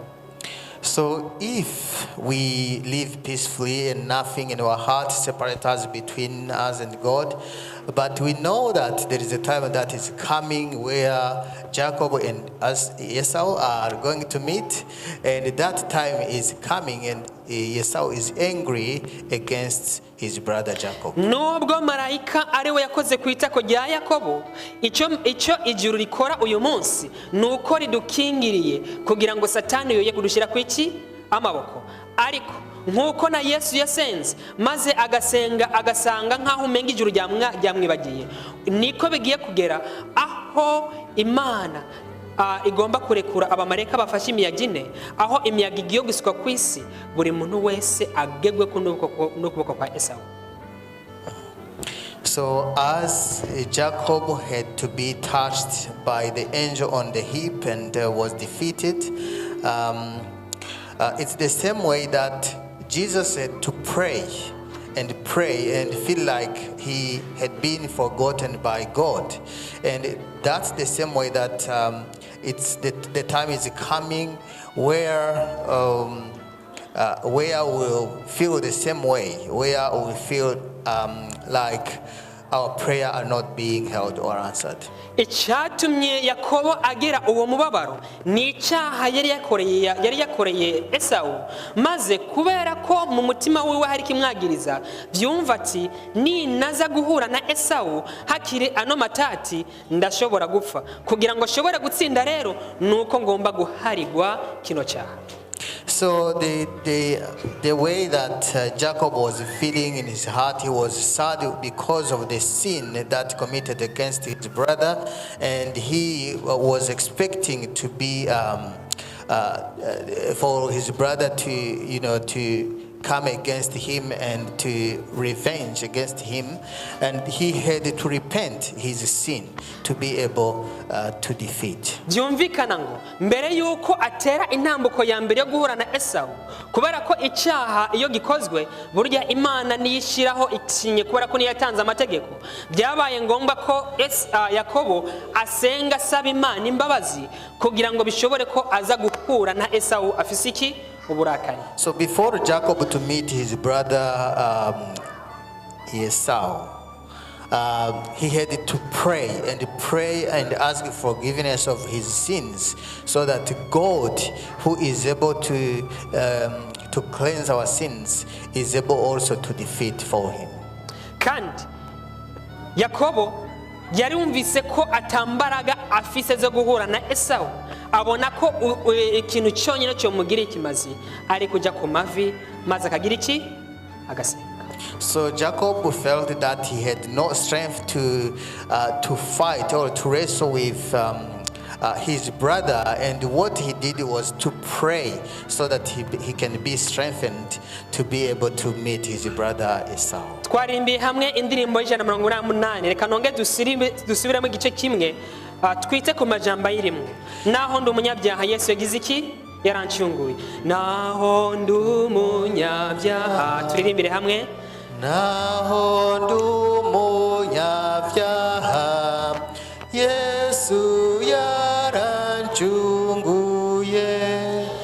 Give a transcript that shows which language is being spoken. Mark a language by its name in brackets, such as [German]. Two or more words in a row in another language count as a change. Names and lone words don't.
[English] So if we live peacefully and nothing in our heart separates us between us and God, but we know that there is a time that is coming where Jacob and Esau are going to meet, and that time is coming, and Esau is angry against his brother Jacob. [Rundi] Nubwo marayika ari we yakoze kwitako rya Yakobo, icyo ijuru rikora uyu munsi nuko ridukingiriye kugira ngo Satani yoye kudushira kwiki amaboko. Ariko nkuko na Yesu yasenze maze agasanga nkaho umenga ijuru ryamwibagiye, niko bigiye kugera aho Imana igomba kurekura abamarayika bafashe imiyaga ine, aho imiyaga igiye gusuka ku isi, buri muntu wese agegwe n'ukuboko kwa Esawu. [English] So as Jacob had to be touched by the angel on the hip and was defeated, it's the same way that Jesus had to pray and feel like he had been forgotten by God. And that's the same way that it's the time is coming where we'll feel the same way, where we feel like our prayer are not being held or answered. [Rundi] Icyatumye Yakobo agira uwo mubabaro ni icyaha yari yakoreye Esawu, maze kubera ko mu mutima wiwe hari kimwagiriza, byumva ati ninaza guhura na Esawu hakiri ano matati ndashobora gupfa, kugira ngo ashobore gutsinda rero nuko ngomba guharigwa kino cyaha. [English] So the way that Jacob was feeling in his heart, he was sad because of the sin that committed against his brother, and he was expecting to be for his brother to come against him and to revenge against him, and he had to repent his sin to be able to defeat. [Rundi] Byumvikana ngo mbere yuko atera intambuko ya mbere yo guhura na Esawu, kubera ko icyaha iyo gikozwe burya Imana niyishiraho ikinye, kubera ko niyatanze amategeko, byabaye ngombwa ko Yakobo asenga asaba Imana imbabazi kugira ngo bishobore ko aza guhura na Esawu afise iki uburakari. [English] So before Jacob to meet his brother Esau, he had to pray and ask forgiveness of his sins, so that God, who is able to cleanse our sins, is able also to defeat for him. [Rundi] Kandi Yakobo yarumvise ko atambaraga afise zo guhura na Esawu, abona ko ikintu cyonyine cyo mugira ikimazi ari kujya ku mavi maze akagira iki agasenga. [English] So Jacob felt that he had no strength to fight or to wrestle with his brother, and what he did was to pray so that he can be strengthened to be able to meet his brother Esau. [Rundi] Twarimbiye hamwe indirimbo y'Ijana reka nonge dusubiramo igice kimwe, twite ku majambo y'irimo. Naho ndi umunyabyaha Yesu yagize iki yarancunguye, naho ndi umunyabyaha, turirimbire hamwe. Naho ndi umunyabyaha Yesu yarancunguye,